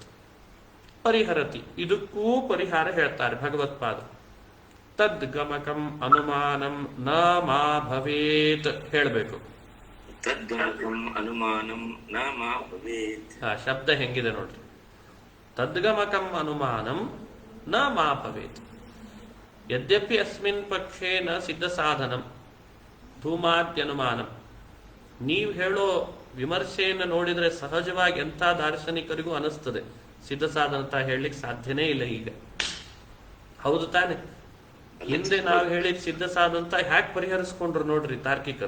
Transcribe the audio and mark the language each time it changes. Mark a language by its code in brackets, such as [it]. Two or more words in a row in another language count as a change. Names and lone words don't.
[kn] ಪರಿಹರತಿ, ಇದಕ್ಕೂ ಪರಿಹಾರ ಹೇಳ್ತಾರೆ ಭಗವತ್ಪಾದ. [sa] ತದ್ ಗಮಕಂ ಅನುಮಾನಂ ನ ಮಾ ಭವೇತ್ ಹೇಳಬೇಕು. ತದ್ಗಮಕಂ ಅನುಮಾನಂ ನ ಮಾ ಭವೇತ್. [kn] ಶಬ್ದ ಹೆಂಗಿದೆ ನೋಡ್ರಿ. [sa] ತದ್ಗಮಕಂ ಅನುಮಾನಂ ನ ಮಾ ಭವೇತ್. ಯದ್ಯಪಿ ಅಸ್ಮಿನ್ ಪಕ್ಷೇ ನ ಸಿದ್ಧ ಸಾಧನಂ ಧೂಮಾದ್ಯನುಮಾನಂ. [kn] ನೀವು ಹೇಳೋ ವಿಮರ್ಶೆಯನ್ನು ನೋಡಿದ್ರೆ ಸಹಜವಾಗಿ ಎಂಥ ದಾರ್ಶನಿಕರಿಗೂ ಅನಿಸ್ತದೆ ಸಿದ್ಧ ಸಾಧನತ ಹೇಳಲಿಕ್ಕೆ ಸಾಧ್ಯನೇ ಇಲ್ಲ ಈಗ. ಹೌದು ತಾನೆ? ಹಿಂದೆ ನಾವು ಹೇಳಿದ ಸಿದ್ಧ ಸಾಧನತ ಹ್ಯಾಕ್ ಪರಿಹರಿಸ್ಕೊಂಡ್ರು ನೋಡ್ರಿ ತಾರ್ಕಿಕರು.